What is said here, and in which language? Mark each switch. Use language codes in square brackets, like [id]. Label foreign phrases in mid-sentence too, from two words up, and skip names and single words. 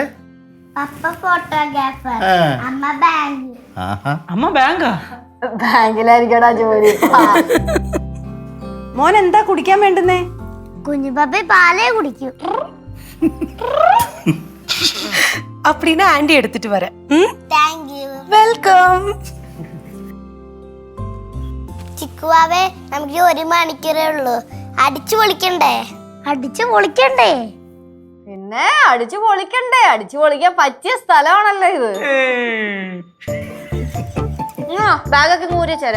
[ml] പപ്പ ഫോട്ടോഗ്രാഫർ, അമ്മ ബാങ്ക്. അമ്മ ബാങ്കാ? ബാങ്കിലായിരിക്കടാ ജോലി. മോൻ എന്താ കുടിക്കാൻ വേണ്ടുന്നേ? കുഞ്ഞുപാപ്പ പാലേ കുടിക്കൂ. [ta] அப்படின்னா ஆண்டி எடுத்துட்டு வரேன். [en] thank you. [ta] வெல்கம். [ml] ചിക്കുവാവേ, നമുക്ക് 1 മണിക്കൂറേ ഉള്ളൂ. അടിച്ചു പൊളിക്കണ്ടേ? അടിച്ചു പൊളിക്കണ്ടേ? പിന്നെ അടിച്ചു പൊളിക്കണ്ടേ? അടിച്ചു പൊളിക്കാൻ പറ്റിയ സ്ഥലമാണല്ലോ ഇത്. ബാഗൊക്കെ ഊരി വെച്ചേരെ.